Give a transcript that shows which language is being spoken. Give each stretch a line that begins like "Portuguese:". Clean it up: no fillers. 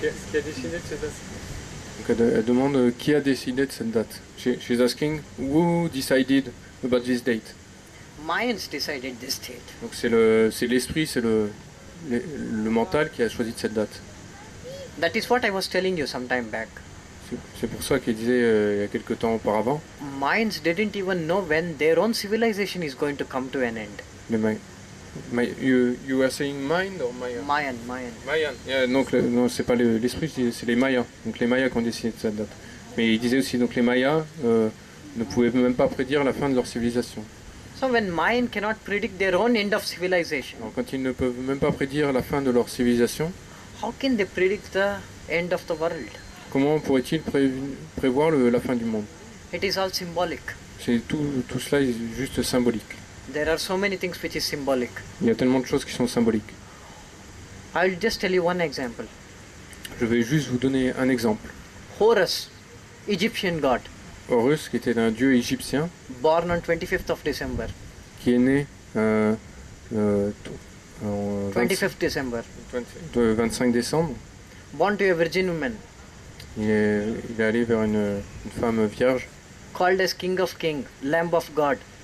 French: Qui a décidé de cette date? Donc elle demande qui a décidé de cette date.
English: She's asking who decided about this date. Mayans decided this date.
French: Donc c'est l'esprit, c'est le mental qui a choisi de cette date.
English: That is what I was telling you some time back.
French: C'est pour ça qu'il disait il y a quelque temps auparavant.
English: Mayans didn't even know when their own civilization is going to come to an end. You were saying mind or Maya? Mayan.
French: Yeah, donc non, c'est pas l'esprit, c'est les Mayas. Donc les Mayas qui ont décidé de cette date. Mais il disait aussi donc les Mayas ne pouvaient même pas prédire la fin de leur civilisation.
English: So when Mayan cannot predict their own end of civilization,
French: Alors, quand ils ne peuvent même pas prédire la fin de leur civilisation,
English: how can they predict the end of the world?
French: comment pourraient-ils prévoir la fin du monde?
English: It is all symbolic.
French: C'est tout cela est juste symbolique.
English: There are so many things which is symbolic.
French: Il y a tellement de choses qui sont symboliques.
English: I will just tell you one example.
French: Je vais juste vous donner un exemple.
English: Horus, Egyptian god,
French: Horus, qui était un dieu égyptien,
English: born on 25th of December.
French: qui est né en
English: 25th December.
French: 25 décembre.
English: Born to a virgin woman,
French: Il est allé vers une femme vierge
English: called as King of Kings, Lamb of God.